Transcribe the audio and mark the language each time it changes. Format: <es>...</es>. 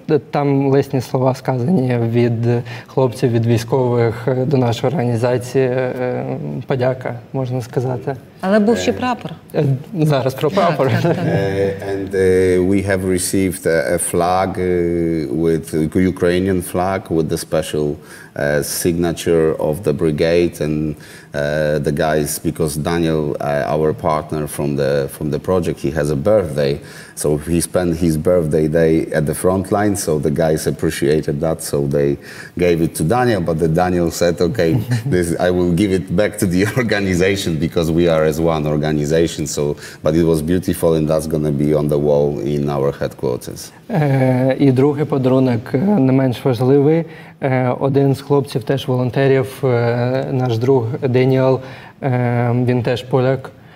<uk>Там лесні слова сказані від хлопців, від військових до нашої організації. Подяка, можна сказати. Але був ще прапор. Зараз про прапор.</uk> <en>And we have received a flag with Ukrainian flag with the special signature of the brigade and the guys, because Daniel, our partner from the project, he has a birthday, so he spent his birthday day at the front line. So the guys appreciated that, so they gave it to Daniel. But Daniel said, "Okay, I will give it back to the organization because we are as one organization." So, but it was beautiful, and that's going to be on the wall in our headquarters.</en> <uk>І другий подарунок не менш важливий. Один з хлопців, теж волонтерів, наш друг Деніел, він теж поляк.</uk>